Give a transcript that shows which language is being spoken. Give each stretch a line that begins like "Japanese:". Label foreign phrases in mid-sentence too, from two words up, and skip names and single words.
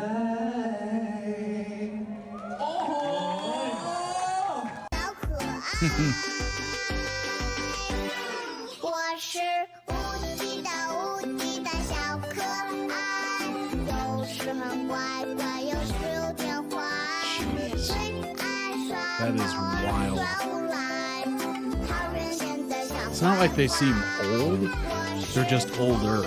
Thai: เลยโอ้โห
Chinese: 我是无敌的无敌的小可爱，有时很乖乖，有时有点坏。
English: That is wild. It's not like they seem old, they're just older.